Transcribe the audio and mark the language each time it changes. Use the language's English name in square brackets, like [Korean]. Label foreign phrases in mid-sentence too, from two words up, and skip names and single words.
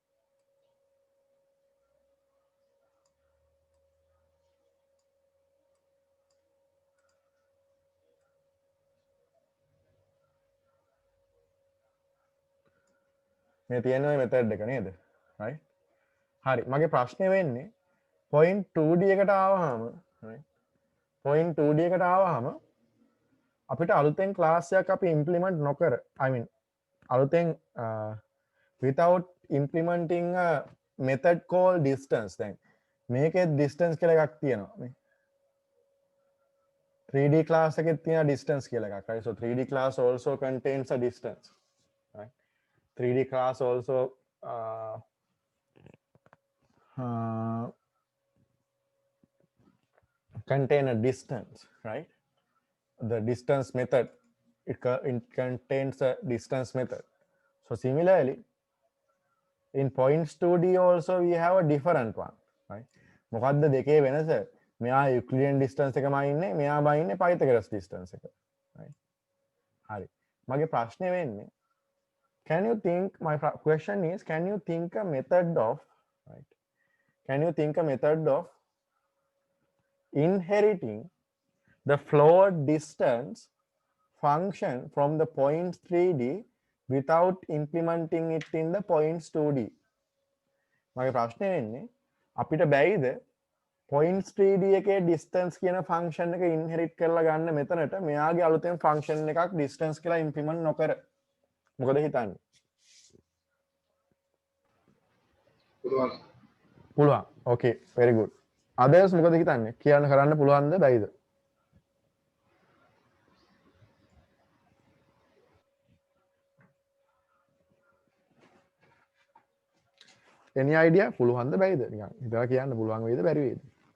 [Sinhala] මේ තියෙන ওই method එක නේද? right? හරි. මගේ ප්‍රශ්නේ වෙන්නේ point 2D එකට ආවහම right? point 2D එකට ආවහම අපිට අලුතෙන් class එකක් අපි implement නොකර [English] I mean [Sinhala] අලුතෙන් [English] without implementing a method called distance [Sinhala] දැන් මේකේ distance කියලා එකක් තියෙනවා නේ 3D class එකේ තියෙන distance කියලා එකක් [English] right so 3D class also contains a distance right 3D class also contain a distance right the distance method it contains a distance method so similarly in points 2D also we have a different one right [Sinhala] මොකද්ද දෙකේ වෙනස මෙයා Euclidean distance එකමයි ඉන්නේ මෙයා බයි ඉන්නේ Pythagoras distance එක right හරි මගේ ප්‍රශ්නේ වෙන්නේ [English] can you think my question is can you think a method of right can you think a method of inheriting the float distance function from the points 3D without implementing it in the points 2D [Sinhala] මගේ ප්‍රශ්නේ වෙන්නේ අපිට බැයිද points 3D එකේ distance කියන function එක inherit කරලා ගන්න මෙතනට මෙයාගේ අලුතෙන් function එකක් distance කියලා implement නොකර මොකද හිතන්නේ පුළුවන් [English] okay very good others [Sinhala] මොකද හිතන්නේ කියන්න කරන්න පුළුවන්ද බැයිද [English] any idea [Sinhala] පුළුවන්ද බැයිද නිකන් හිතලා කියන්න පුළුවන් වේද බැරි වේද